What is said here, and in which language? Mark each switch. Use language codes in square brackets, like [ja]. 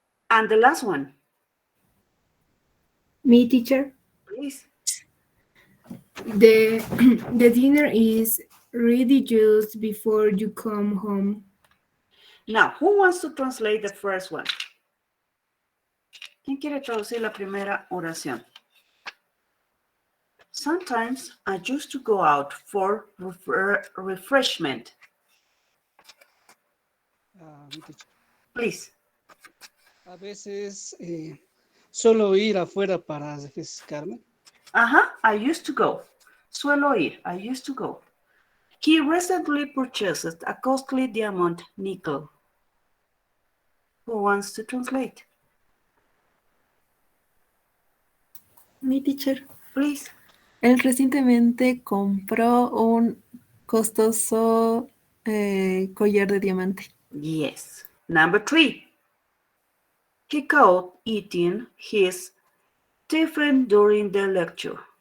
[en] And the last one. Me, teacher? Please. The dinner is ready just before you come home. Now, who wants to translate the first one? [es] ¿Quién quiere traducir la primera oración? [en] Sometimes I used to go out for refreshment. Mi teacher. Please. [es] A veces suelo ir afuera para refrescarme. [en] I used to go. [es] Suelo ir. [en] I used to go. He recently purchased a costly diamond nickel. Who wants to translate? Mi teacher. Please. [es] Él recientemente compró un costoso collar de diamante. [en] Yes. Number 3. He caught eating his tiffin during the lecture.